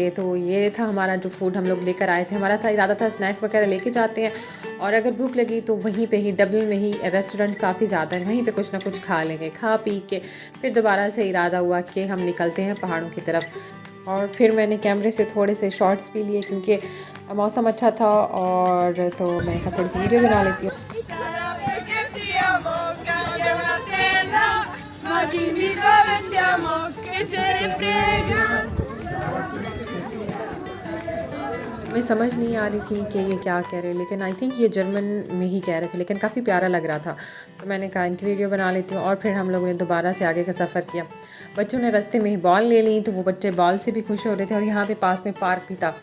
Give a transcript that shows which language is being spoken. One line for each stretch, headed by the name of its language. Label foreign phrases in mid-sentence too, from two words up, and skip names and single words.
Hindi: तो ये था हमारा जो फूड हम लोग लेकर आए थे। हमारा था इरादा था स्नैक वगैरह लेके जाते हैं और अगर भूख लगी तो वहीं पे ही डबलिन में ही रेस्टोरेंट काफ़ी ज़्यादा है, वहीं पे कुछ ना कुछ खा लेंगे। खा पी के फिर दोबारा से इरादा हुआ कि हम निकलते हैं पहाड़ों की तरफ। और फिर मैंने कैमरे से थोड़े से शॉट्स भी लिए क्योंकि मौसम अच्छा था, और तो मैंने कहा थोड़ी सी वीडियो बना लेती हूँ।
Italian: Ma dimmi dove siamo, che ce ne frega.
Hindi: मैं समझ नहीं आ रही थी कि ये क्या कह रहे हैं, लेकिन
English: I think
Hindi: ये जर्मन में ही कह रहे थे, लेकिन काफ़ी प्यारा लग रहा था। तो मैंने कहा इनकी वीडियो बना लेती हूँ और फिर हम लोगों ने दोबारा से आगे का सफ़र किया। बच्चों ने रास्ते में ही बॉल ले ली, तो वो बच्चे बॉल से भी खुश हो रहे थे और यहाँ पे पास में पार्क भी था।